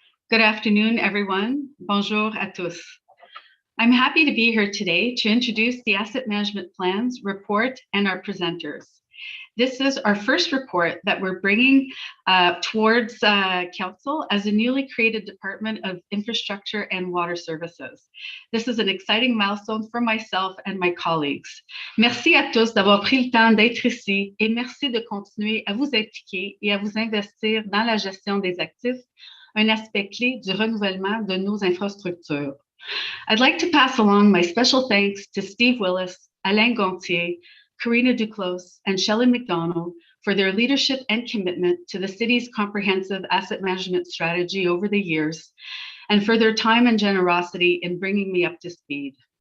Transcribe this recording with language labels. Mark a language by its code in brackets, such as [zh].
[en] Good afternoon, everyone. Bonjour à tous. I'm happy to be here today to introduce the Asset Management Plans report and our presenters. This is our first report that we're bringing towards Council as a newly created Department of Infrastructure and Water Services. This is an exciting milestone for myself and my colleagues. [fr] Merci à tous d'avoir pris le temps d'être ici et merci de continuer à vous impliquer et à vous investir dans la gestion des actifs, un aspect clé du renouvellement de nos infrastructures. [en] I'd like to pass along my special thanks to Steve Willis, Alain Gontier, Karina Duclos, and Shelley McDonald for their leadership and commitment to the city's comprehensive asset management strategy over the years, and for their time and generosity in bringing me up to speed.